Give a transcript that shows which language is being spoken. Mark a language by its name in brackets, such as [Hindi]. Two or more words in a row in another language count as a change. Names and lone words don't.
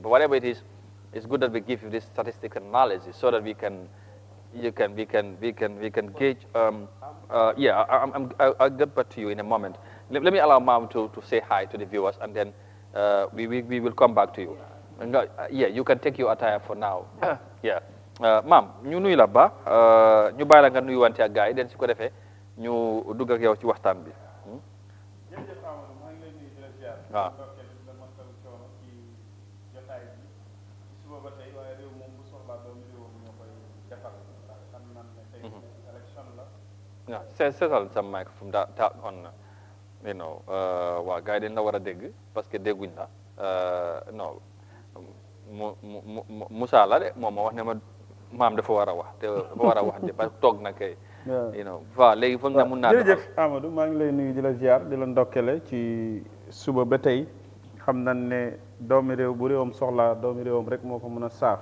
[English] But whatever it is, it's good that we give you this statistical analysis so that we can gauge. Yeah, I'll get back to you in a moment. Let me allow Ma'am to say hi to the viewers, and then we will come back to you. Yeah, you can take your attire for now. Yeah. Ma'am, [Wolof] ñu nuyu la ba ñu bàyyi la nga nuyu wante ak gars yi den su ko defee ñu dugg ak yow ci waxtaan bi. jërëjëf Amadou maa ngi lay nuyu di la ziar. waaw ndokkeel la masawu coono ci jotaay bi suba ba tey waaye réew moom bu soxlaa doomu réewam ñoo koy defal ndax xam nañ ne tey élection la. waaw seetal sa microphone that on waa gars yi dañ la war a dégg parce que dégguñ la non Moussa la de moom ma wax ne ma maam dafa war a wax te dafa war a wax de parce que toog na kay. waaw léegi foog na mun naa. jërëjëf Amadou maa ngi lay nuyu di la ziar di la ndokkele ci suba ba tey xam nañ ne doomi réew bu réewam soxla doomi réewam rek moo ko mën a saaf.